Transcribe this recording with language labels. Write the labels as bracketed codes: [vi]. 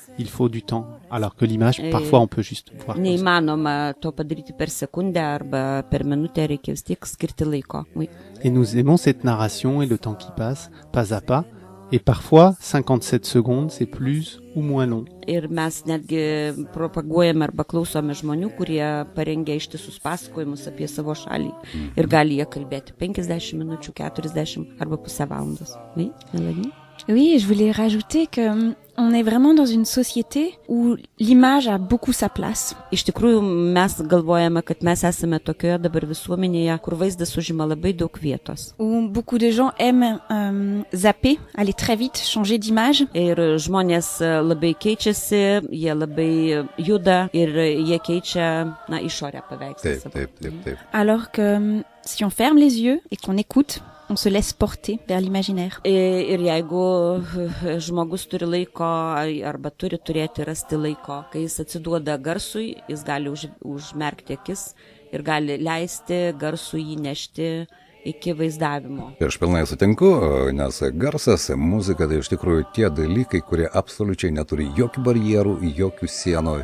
[fr] Il faut du temps, alors que l'image, parfois, on peut juste voir. [lt] Neįmanoma to padaryti per sekundę arba per minutę, reikia vis tiek skirti laiko. [fr] Oui. Et nous aimons cette narration et le temps qui passe, pas à pas. Et parfois, 57 secondes, c'est plus ou moins long. [lt] Ir mes netgi propaguojame arba klausome žmonių, kurie parengia ištisus pasakojimus apie savo šalį. Ir gali jie kalbėti 50 minučių, 40 arba pusę valandos. [fr] Oui, Mélanie? Oui, je voulais rajouter que on est vraiment dans une société où l'image a beaucoup sa place. [lt] Iš tikrųjų, mes galvojame, kad mes esame tokioje dabar visuomenėje, kur vaizdas užima labai daug vietos. [fr] Où beaucoup de gens aiment zapper, aller très vite, changer d'image. [lt] Ir žmonės labai keičiasi, jie labai juda ir jie keičia, išorę paveikslą. Taip. [fr] Alors que si on ferme les yeux et qu'on écoute, on se laisse porter vers l'imaginaire. [lt] Ir jeigu žmogus turi laiko arba turi turėti rasti laiko, kai jis atsiduoda garsui, jis gali užmerkti akis ir gali leisti garsui jį nešti iki vaizdavimo. Ir aš pilnai sutinku, nes garsas, muzika tai iš tikrųjų tie dalykai, kurie absoliučiai neturi jokių barjerų, jokių sienų.